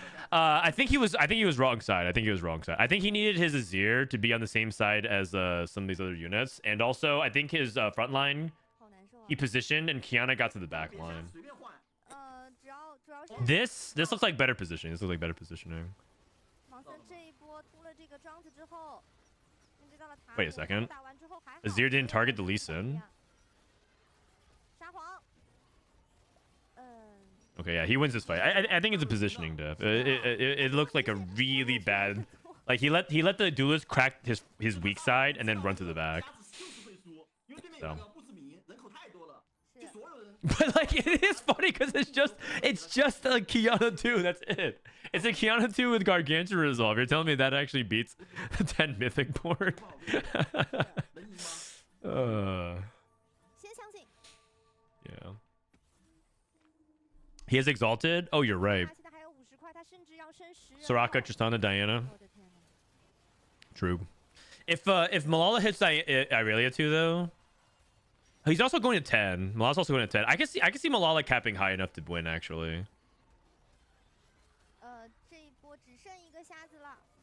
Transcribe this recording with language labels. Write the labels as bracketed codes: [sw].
[en] I think he was wrong side. I think he needed his Azir to be on the same side as some of these other units, and also I think his front line [zh] 好难受啊。 [en] he positioned and Kiana got to the back line. [zh] 随便换。主要是 [en] This looks like better positioning. This looks like better positioning. [zh] 盲僧这一波突了这个庄子之后，面对到了塔 [en] Wait a second. [zh] 打完之后还好 [en] Azir didn't target the Lee Sin. [zh] 沙皇， [en] Okay, yeah, he wins this fight. I think it's a positioning diff. It looked like a really bad. Like he let the duelist crack his weak side and then run to the back. [zh] 瞎子就是会输，因为对面有个不知名，人口太多了，就所有人。 [en] But like it is funny because it's just a Kiana 2. That's it. It's a Kiana 2 with Gargantua resolve. You're telling me that actually beats the 10 mythic board? [zh] 能赢吗？先相信。 [en] Yeah. He has exalted. Oh, you're right. [zh] 他现在还有50块，他甚至要升10人了。 [en] Soraka, Tristana, Diana. [zh] 我的天哪！ [en] True. If Milala hits Irelia 2 though, he's also going to 10. Milala's also going to 10. I can see Milala capping high enough to win actually. [zh] 这一波只剩一个瞎子了。